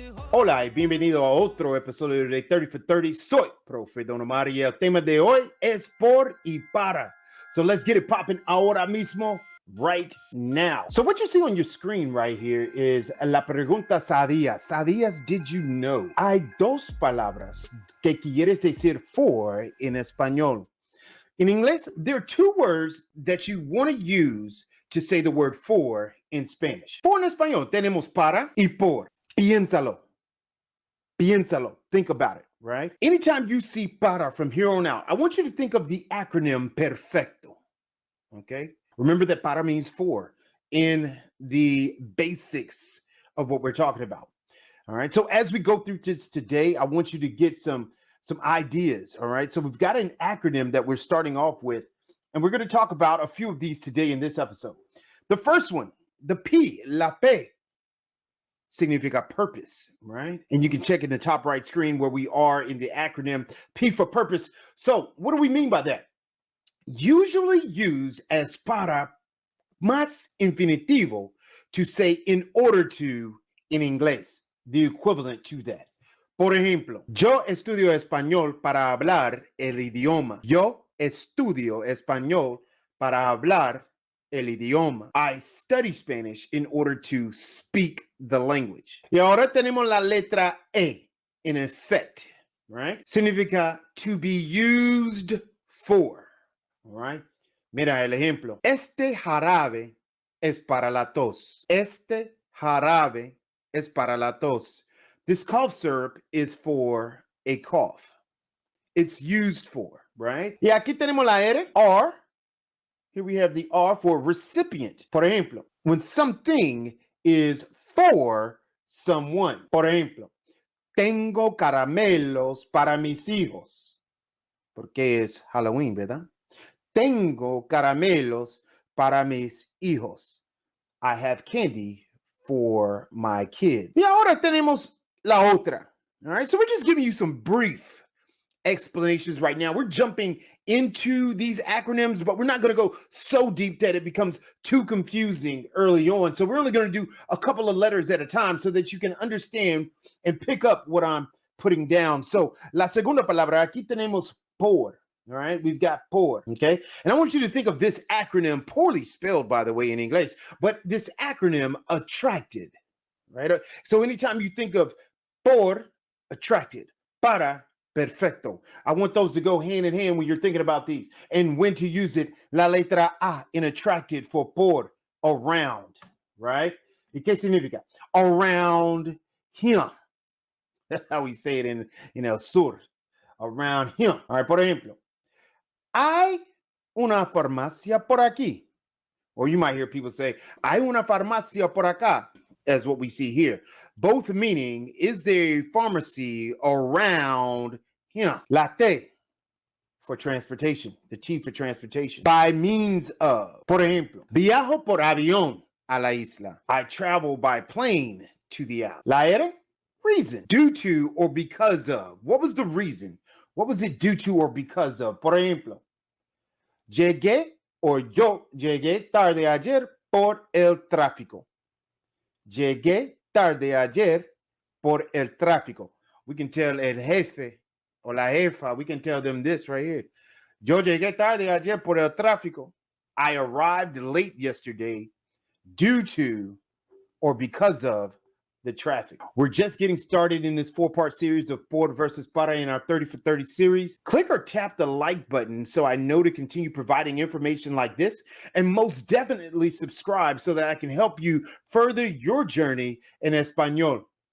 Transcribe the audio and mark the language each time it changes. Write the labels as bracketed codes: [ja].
[es] Hola y bienvenido a otro episodio de 30 for 30. Soy Profe Don Omar y el tema de hoy es por y para. [en] So let's get it popping [es] ahora mismo, [en] right now. So what you see on your screen right here is [es] la pregunta sabías. ¿Sabías? [en] Did you know? [es] Hay dos palabras que quieres decir for en español. [en] In English, there are two words that you want to use to say the word for in Spanish. [es] For en español tenemos para y por. Piénsalo. Piénsalo. [en] Think about it, right? Anytime you see para from here on out, I want you to think of the acronym perfecto. Okay? Remember that para means for in the basics of what we're talking about. All right. So as we go through this today, I want you to get some ideas. All right. So we've got an acronym that we're starting off with, and we're going to talk about a few of these today in this episode. The first one, the P, la P, significa purpose, right? And you can check in the top right screen where we are in the acronym P for purpose. So what do we mean by that? Usually used as [es] para más infinitivo [en] to say in order to in inglés, the equivalent to that. [es] Por ejemplo, yo estudio español para hablar el idioma. Yo estudio español para hablar el idioma. [en] I study Spanish in order to speak the language. [es] Y ahora tenemos la letra E, [en] in effect, right? Significa to be used for, all right? [es] Mira el ejemplo. Este jarabe es para la tos. Este jarabe es para la tos. [en] This cough syrup is for a cough. It's used for, right? [es] Y aquí tenemos la R. [en] Here we have the R for recipient. [es] Por ejemplo, [en] when something is for someone. [es] Por ejemplo, tengo caramelos para mis hijos. Porque es Halloween, ¿verdad? Tengo caramelos para mis hijos. [en] I have candy for my kids. [es] Y ahora tenemos la otra. [en] All right, so we're just giving you some brief explanations right now. We're jumping into these acronyms, but we're not going to go so deep that it becomes too confusing early on. So we're only going to do a couple of letters at a time so that you can understand and pick up what I'm putting down. [es] So la segunda palabra, aquí tenemos por. [en] All right, we've got por, okay? And I want you to think of this acronym, poorly spelled, by the way, in English, but this acronym, attracted, right? So anytime you think of por, attracted, para, perfecto. I want those to go hand in hand when you're thinking about these. And when to use it, la letra A in attracted for por, around, right? [es] ¿Y qué significa? [en] Around him. That's how we say it in El Sur. Around him. All right, [es] por ejemplo, hay una farmacia por aquí. [en] Or you might hear people say, [es] hay una farmacia por acá, [en] as what we see here. Both meaning, is there a pharmacy around him? La T for transportation, the T for transportation. By means of, [es] por ejemplo, viajo por avión a la isla. [en] I travel by plane to the island. La R, reason, due to or because of. What was the reason? What was it due to or because of? [es] Por ejemplo, llegué or yo llegué tarde ayer por el tráfico. Llegué tarde ayer por el tráfico. [en] We can tell el jefe or la jefa, we can tell them this right here. [es] Yo llegué tarde ayer por el tráfico. [en] I arrived late yesterday due to or because of the traffic. We're just getting started in this 4-part series of por versus para in our 30 for 30 series. Click or tap the like button so I know to continue providing information like this, and most definitely subscribe so that I can help you further your journey in Espanol.